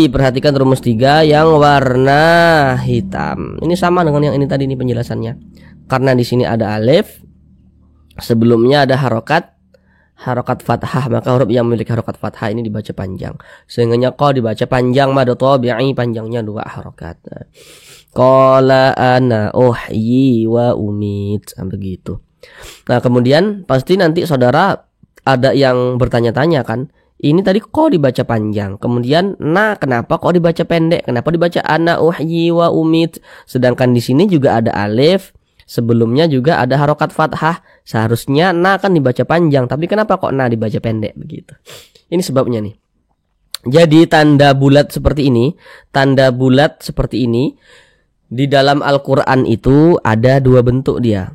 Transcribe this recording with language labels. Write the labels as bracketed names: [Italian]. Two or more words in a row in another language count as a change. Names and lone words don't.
[Indonesian] Perhatikan rumus 3 yang warna hitam. Ini sama dengan yang ini tadi nih penjelasannya. Karena di sini ada alif, sebelumnya ada harokat fathah, maka huruf yang memiliki harokat fathah ini dibaca panjang. Sehingga qa dibaca panjang, [Arabic] مد طبيعي [Indonesian] panjangnya 2 harokat. [Arabic] قال أنا أحيي وأميت, [Indonesian] begitu. Nah, kemudian pasti nanti saudara ada yang bertanya-tanya kan, ini tadi qa dibaca panjang, kemudian kenapa kok dibaca pendek? Kenapa dibaca [Arabic] أنا أحيي وأميت? [Indonesian] Sedangkan di sini juga ada alif, sebelumnya juga ada harokat fathah. Seharusnya kan dibaca panjang, tapi kenapa kok dibaca pendek begitu? Ini sebabnya nih. Jadi tanda bulat seperti ini di dalam Al-Qur'an itu ada 2 bentuk dia.